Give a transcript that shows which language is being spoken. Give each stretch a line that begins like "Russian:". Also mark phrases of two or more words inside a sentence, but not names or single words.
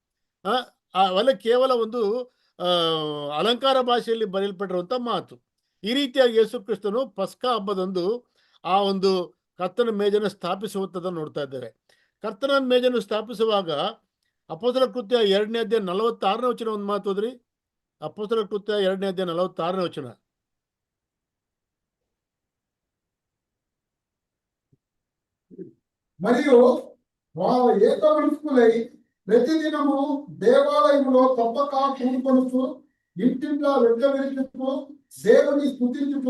Kannada: ಅವೆಲ್ಲ ಕೇವಲ ಒಂದು ಅಲಂಕಾರ ಭಾಷೆಯಲ್ಲಿ ಬರೆಯಲ್ಪಟ್ಟಿರುವಂತ ಮಾತು. ಈ ರೀತಿಯಾಗಿ ಯೇಸು ಕ್ರಿಸ್ತನು ಪಸ್ಕಾ ಹಬ್ಬದಂದು ಆ ಒಂದು ಕರ್ತನ ಮೇಜನ್ನು ಸ್ಥಾಪಿಸುವಂಥದ್ದನ್ನು ನೋಡ್ತಾ ಇದ್ದೇವೆ. ಕರ್ತನ ಮೇಜನ್ನು ಸ್ಥಾಪಿಸುವಾಗ ಅಪೊಸ್ತಲರ ಕೃತ್ಯ 2ನೇ ಅಧ್ಯಾಯ 46ನೇ ವಚನ ಒಂದು ಮಾತು ಓದ್ರಿ. ಅಪೊಸ್ತಲರ ಕೃತ್ಯ 2ನೇ ಅಧ್ಯಾಯ 46ನೇ ವಚನ.
Telugu: మరియు వారు ఏకమనస్కులై ప్రతిదినము దేవాలయములో తప్పక కూడుకొనుచు ఇంటింటా రొట్టె విరుచుచు దేవుని స్తుతించుచు